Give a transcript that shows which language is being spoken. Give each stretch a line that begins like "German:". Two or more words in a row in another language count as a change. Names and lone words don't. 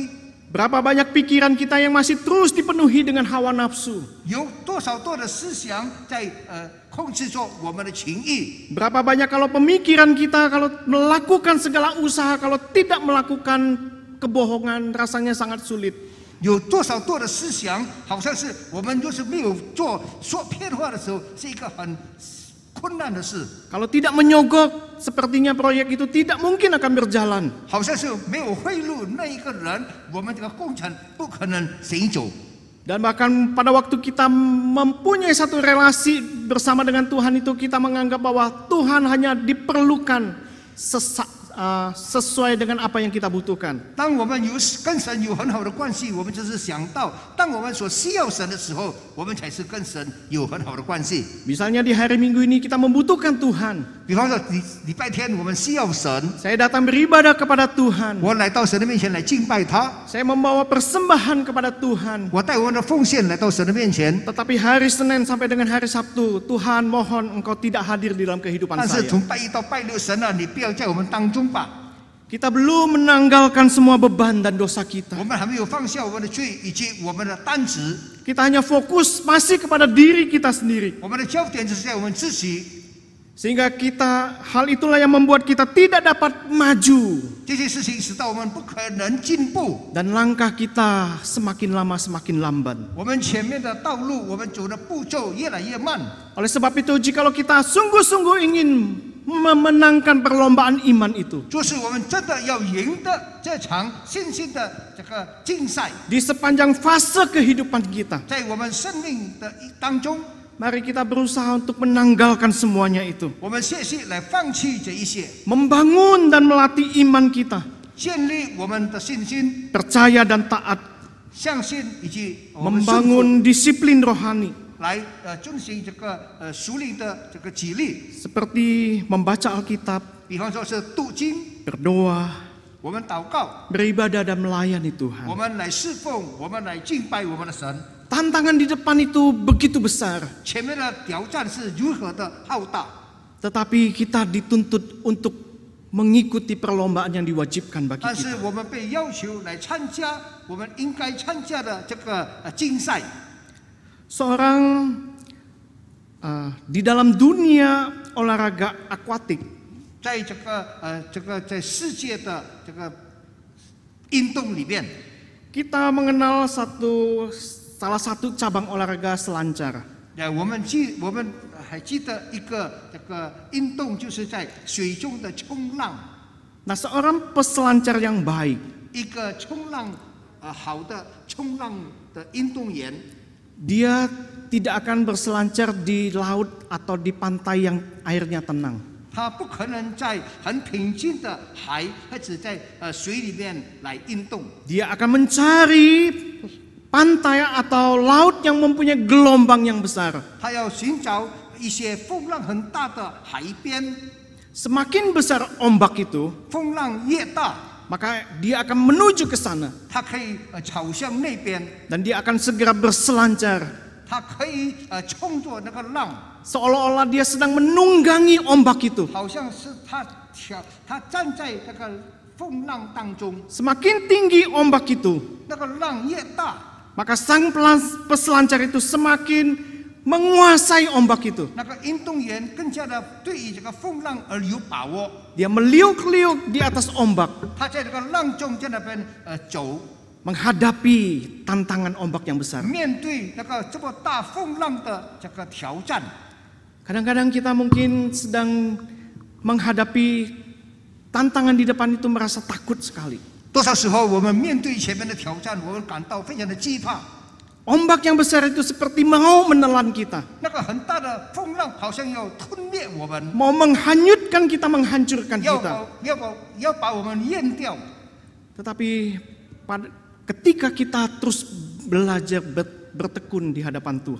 Indonesian: Berapa banyak pikiran kita yang masih terus dipenuhi dengan hawa nafsu.
Chinese: 有多少多的思想在控制着我们的情欲？
Indonesian: Berapa banyak kalau pemikiran kita kalau melakukan segala usaha kalau tidak melakukan kebohongan rasanya sangat sulit.
Chinese: 有多少多的思想，好像是我们就是没有说骗话的时候，是一个很困难的事，
Indonesian: Kalau tidak menyogok, sepertinya proyek itu tidak mungkin akan berjalan.
Chinese: 好像是没有贿赂那一个人，我们这个工程不可能行走。
Indonesian: Dan bahkan pada waktu kita mempunyai satu relasi bersama dengan Tuhan itu kita menganggap bahwa Tuhan hanya diperlukan sesuai dengan apa yang kita butuhkan.
Chinese: 当我们跟神有很好的关系，我们就是想到，当我们所需要神的时候，我们才是跟神有很好的关系。
Indonesian: Misalnya di hari Minggu ini kita membutuhkan Tuhan.
Chinese: 比方说礼拜天我们需要神，
Indonesian: Saya datang beribadah kepada Tuhan.
Chinese: 我来到神的面前来敬拜他，
Indonesian: Saya membawa persembahan kepada Tuhan.
Chinese: 我带我们的奉献来到神的面前。
Indonesian: Tetapi hari Senin sampai dengan hari Sabtu, Tuhan mohon Engkau tidak hadir di dalam kehidupan
Chinese: 但是
Indonesian: saya.
Chinese: 从拜一到拜六，神啊，你不要在我们当中吧。
Indonesian: Kita belum menanggalkan semua beban dan dosa kita.
Chinese: 我们还没有放下我们的罪以及我们的担子，
Indonesian: Kita hanya fokus masih kepada diri kita sendiri.
Chinese: 我们的焦点就是在我们自己。
Indonesian: Sehingga hal itulah yang membuat kita tidak dapat maju.
Chinese: 这些事情使到我们不可能进步，
Indonesian: Dan langkah kita semakin lama semakin lamban.
Chinese: 我们前面的道路，我们走的步骤越来越慢。
Indonesian: Oleh sebab itu, jikalau kita sungguh-sungguh ingin memenangkan perlombaan iman itu,
Chinese: 就是我们真的要赢得这场信心的这个竞赛，
Indonesian: di sepanjang fase kehidupan kita,
Chinese: 在我们生命的当中，
Indonesian: Mari kita berusaha untuk menanggalkan semuanya itu.
Chinese: 我们学习来放弃这一些，
Indonesian: Membangun dan melatih iman kita.
Chinese: 建立我们的信心、
Indonesian: Percaya dan taat.
Chinese: 相信以及我们顺服
Indonesian: Membangun disiplin rohani.
Chinese: 来遵循这个属灵的这个纪律。
Indonesian: Seperti membaca Alkitab,
Chinese: 比方说是读经，
Indonesian: berdoa,
Chinese: 我们祷告，
Indonesian: beribadah dan melayani Tuhan.
Chinese: 我们来侍奉，我们来敬拜我们的神。
Indonesian: Tantangan di depan itu begitu besar.
Chinese: 前面的挑战是如何的浩大，
Indonesian: Tetapi kita dituntut untuk mengikuti perlombaan yang diwajibkan bagi
Chinese: 但是
Indonesian: kita.
Chinese: 我们被要求来参加我们应该参加的这个竞赛。
Indonesian: Seorang di dalam dunia olahraga akuatik,
Chinese: 在这个在世界的这个运动里面，
Indonesian: kita mengenal salah satu cabang olahraga selancar.
Chinese: 我们还记得一个这个运动，就是在水中的冲浪。
Indonesian: Nah, seorang peselancar yang baik,
Chinese: 一个冲浪好的冲浪的运动员，
Indonesian: dia tidak akan berselancar di laut atau di pantai yang airnya tenang.
Chinese: 他不可能在很平静的海或者在水里面来运动。
Indonesian: Dia akan mencari pantai atau laut yang mempunyai gelombang yang besar.
Chinese: 他要寻找一些风浪很大的海边，
Indonesian: Semakin besar ombak itu,
Chinese: 风浪越大，
Indonesian: maka dia akan menuju ke sana
Chinese: 他可以朝向那边，
Indonesian: dan dia akan segera berselancar.
Chinese: 他可以冲着那个浪，
Indonesian: Seolah-olah dia sedang menunggangi ombak itu.
Chinese: 好像是他站在那个风浪当中，
Indonesian: Semakin tinggi ombak itu,
Chinese: 那个浪越大，
Indonesian: maka sang peselancar itu semakin menguasai ombak itu.
Chinese: 那个运动员更加的对于这个风浪而有把握。
Indonesian: Dia meliuk-liuk di atas ombak,
Chinese: 他在这个浪中在那边走，
Indonesian: menghadapi tantangan ombak yang besar.
Chinese: 面对那个这么大风浪的这个挑战。
Indonesian: Kadang-kadang kita mungkin sedang menghadapi tantangan di depan itu merasa takut sekali.
Chinese: 多少时候我们面对前面的挑战，我们感到非常的惧怕。
Indonesian: Ombak yang besar itu seperti mau menelan kita,
Chinese: 那个很大的风浪好像要吞灭我们，
Indonesian: mau menghanyutkan kita, menghancurkan
Chinese: 要
Indonesian: kita.
Chinese: 把我们淹掉。
Indonesian: Tetapi ketika kita terus belajar bertekun di hadapan Tuhan,